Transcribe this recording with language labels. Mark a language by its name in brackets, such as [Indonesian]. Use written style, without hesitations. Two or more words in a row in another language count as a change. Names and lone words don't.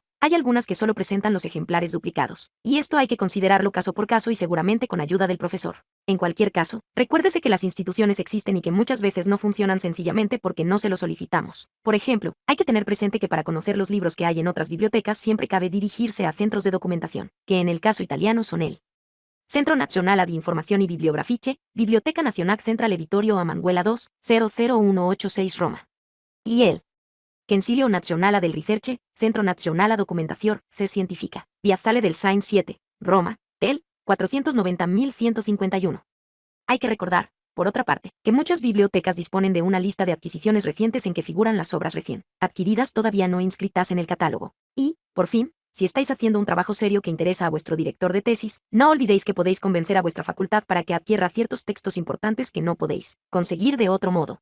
[Spanish] Hay algunas que solo presentan los ejemplares duplicados, y esto hay que considerarlo caso por caso y seguramente con ayuda del profesor. En cualquier caso, recuérdese que las instituciones existen y que muchas veces no funcionan sencillamente porque no se lo solicitamos. Por ejemplo, hay que tener presente que para conocer los libros que hay en otras bibliotecas siempre cabe dirigirse a centros de documentación, que en el caso italiano son el Centro Nazionale di Informazioni Bibliografiche, Biblioteca Nazionale Centrale Vittorio Emanuele II, 00186 Roma. Y el Consiglio Nazionale del Ricerche, Centro Nazionale Documentazione, Científica, Piazzale del Sain 7, Roma, tel. 490.151. Hay que recordar, por otra parte, que muchas bibliotecas disponen de una lista de adquisiciones recientes en que figuran las obras recién adquiridas todavía no inscritas en el catálogo. Y, por fin, si estáis haciendo un trabajo serio que interesa a vuestro director de tesis, no olvidéis que podéis convencer a vuestra facultad para que adquiera ciertos textos importantes que no podéis conseguir de otro modo.